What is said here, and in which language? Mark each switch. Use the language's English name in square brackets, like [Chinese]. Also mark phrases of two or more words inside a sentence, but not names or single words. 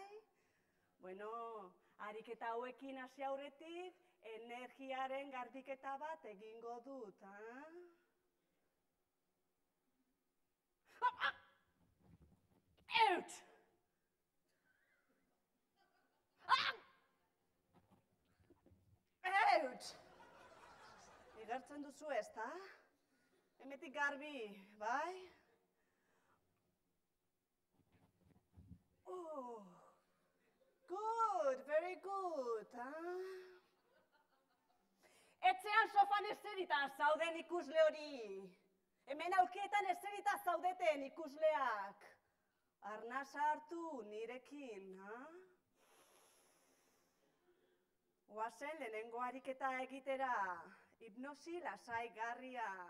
[Basque] Bueno, ariketa hauekin hasi aurretik, energiaren garbiketa bat egingo dut, Out! Out! Igertzen duzu ez, ta? Hemetik garbi, bai? Oh! [English] Good, very good, [Basque] Etxean sofan eserita zauden ikusle hori. Hemen aulkietan eserita zaudeten ikusleak. Arnasa hartu nirekin, Oazen lehenengo ariketa egitera, hipnosi lasaigarria.